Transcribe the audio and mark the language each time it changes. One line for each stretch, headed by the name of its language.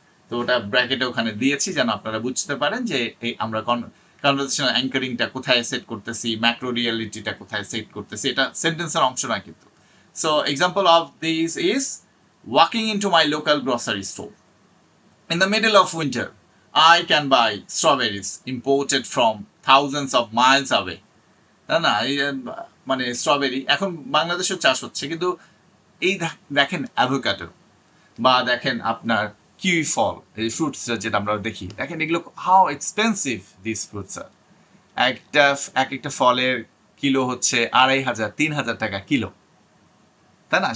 Bangla: তো ওটা ব্র্যাকেটে ওখানে দিয়েছি যেন আপনারা বুঝতে পারেন যে এই আমরা কনভারসেশনাল অ্যাঙ্কারিংটা কোথায় সেট করতেছি, ম্যাক্রো রিয়ালিটিটা কোথায় সেট করতেছি, এটা সেন্টেন্সের অংশ নয় কিন্তু।
English: So example of this is walking into my local grocery store in the middle of winter. I can buy strawberries imported from thousands of miles away.
Bangla: না না, এই মানে স্ট্রবেরি এখন বাংলাদেশেও চাষ হচ্ছে, কিন্তু এই দেখেন অ্যাভোকাডো বা দেখেন আপনার কিউই ফল, এই ফ্রুটস যেটা আমরা দেখি, দেখেন এগুলো
English: How expensive this fruits are.
Bangla: এক একটা ফলের কিলো হচ্ছে 2500-3000 টাকা কিলো। তাই না?